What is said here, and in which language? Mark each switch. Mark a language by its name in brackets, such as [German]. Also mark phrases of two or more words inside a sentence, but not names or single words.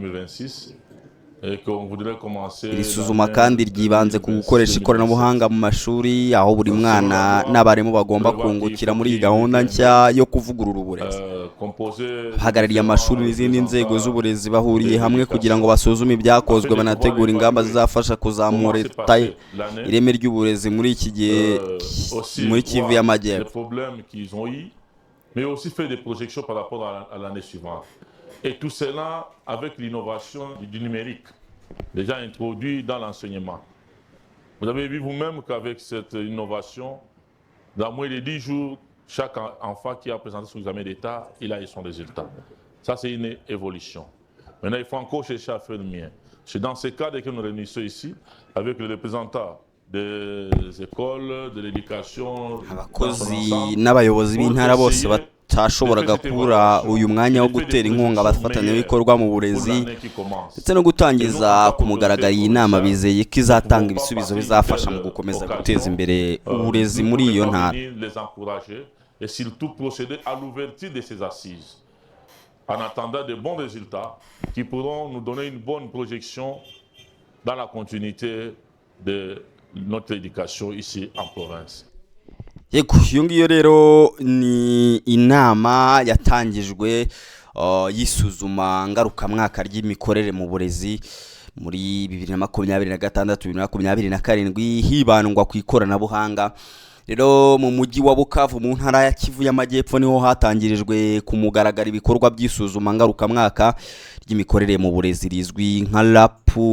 [Kinyarwanda] Iri suzuma kandi ryibanze ku gukoresha ikoranabuhanga mu mashuri, aho buri mwana n'abarimu bagomba kungukira muri iyi gahunda nshya yo kuvugurura uburezi. Abahagarariye amashuri n'izindi nzego z'uburezi bahuriye hamwe kugira ngo basuzume ibyakozwe, banategura ingamba zizafasha kuzamura ireme ry'uburezi muri iki gihe muri Kivu y'Amajyepfo. [French] Mais aussi faire des projections par rapport à l'année suivante. Et tout cela avec l'innovation du numérique, déjà introduit dans l'enseignement. Vous avez vu vous-même qu'avec cette innovation, dans moins de 10 jours, chaque enfant qui a présenté son examen d'État, il a eu son résultat. Ça, c'est une évolution. Maintenant, il faut encore chercher à faire le mien. C'est dans ce cadre que nous réunissons ici, avec les représentants des écoles, de l'éducation, [Kinyarwanda] abakozi n'abayobozi b'intara bose batashoboraga kubura uyu mwanya wo gutera inkunga abafatanyabikorwa mu burezi ndetse no gutangiza ku mugaragaro iyi nama. Bizeye ko izatanga ibisubizo bizafasha mu gukomeza guteza imbere uburezi muri iyo ntara. [French] Et surtout procéder à l'ouverture de ces assises en attendant de bons résultats qui pourront nous donner une bonne projection dans la continuité de notre éducation ici en province. [Kinyarwanda] Yego, iyo ngiyo rero ni inama yatangijwe y'isuzuma ngarukamwaka ry'imikorere mu burezi muri 2026-2027 hibandwa ku ikoranabuhanga. Rero mu mujyi wa Bukavu mu ntara ya Kivu y'Amajyepfo niho hatangirijwe ku mugaragaro ibikorwa by'isuzuma ngarukamwaka ry'imikorere mu burezi rizwi nka LAPU.